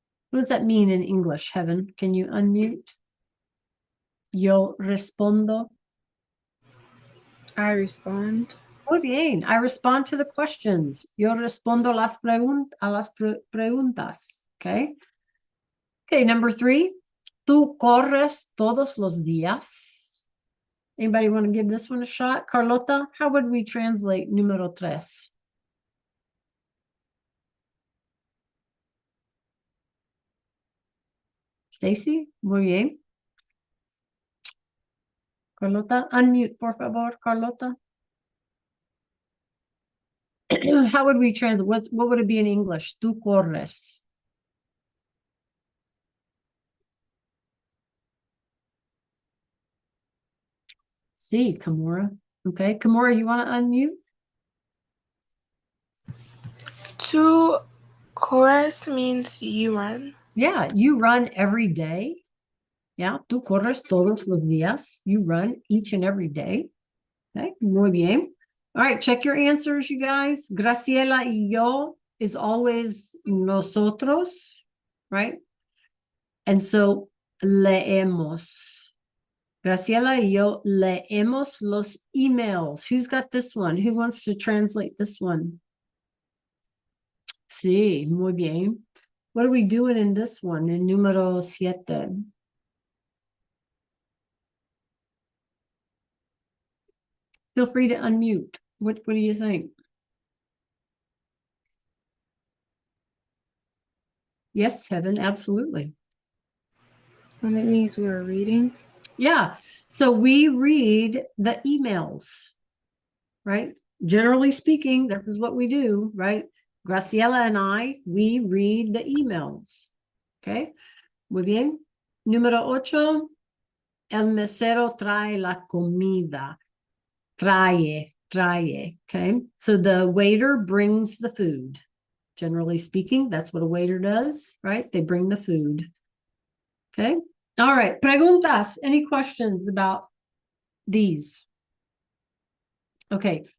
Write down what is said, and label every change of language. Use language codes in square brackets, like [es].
[en] What does that mean in English, Heaven? Can you unmute? [es] Yo respondo. [en] I respond. [es] Muy bien. [en] I respond to the questions. [es] Yo respondo a las preguntas. [en] Okay. Okay, number 3. [es] Tú corres todos los días. [en] Anybody want to give this one a shot? Carlota, how would we translate número 3? [es] Stacy, muy bien. Carlota, unmute, por favor, Carlota. [en] How would we translate? What would it be in English? [es] Tú corres. [en] Sí, Kimura. Okay, Kimura, you want to unmute? To chorus means you run. Yeah, you run every day. [es] Yeah, tú corres todos los días. [en] You run each and every day. Okay, [es] muy bien. [en] All right, check your answers, you guys. Graciela y yo is always nosotros, right? And so leemos. [es] Graciela y yo leemos los emails. [en] Who's got this one? Who wants to translate this one? Sí, muy bien. What are we doing in this one, in número 7? Feel free to unmute. What do you think? Yes, Heaven, absolutely. And it means we're reading. Yeah. So we read the emails, right? Generally speaking, that is what we do, right? Graciela and I, we read the emails. [es] Okay. Muy bien. Número 8. El mesero trae la comida. Trae. Okay. [en] So the waiter brings the food. Generally speaking, that's what a waiter does, right? They bring the food. Okay. All right. [es] Preguntas. [en] Any questions about these? Okay.